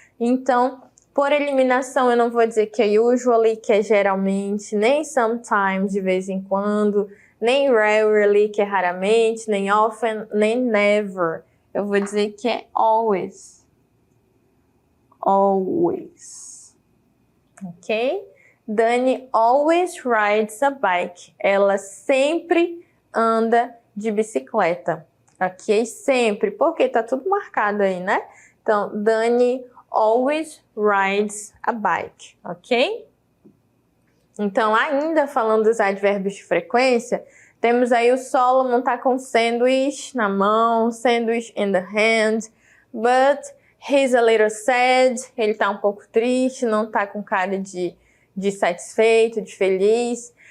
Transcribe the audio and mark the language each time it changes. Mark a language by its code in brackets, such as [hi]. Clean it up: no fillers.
[pt] Então, por eliminação, eu não vou dizer que é usually, que é geralmente, nem sometimes, de vez em quando, nem rarely, que é raramente, nem often, nem never. Eu vou dizer que é always. [en] Always. Ok? Dani always rides a bike. [pt] Ela sempre anda de bicicleta. Ok? Sempre. Porque tá tudo marcado aí, né? Então, [en] Dani always rides a bike. [pt] Ok? Então, ainda falando dos advérbios de frequência, temos aí o Solomon tá com sandwich na mão, [en] sandwich in the hand, but he's a little sad, [pt] ele tá um pouco triste, não tá com cara de satisfeito, de feliz.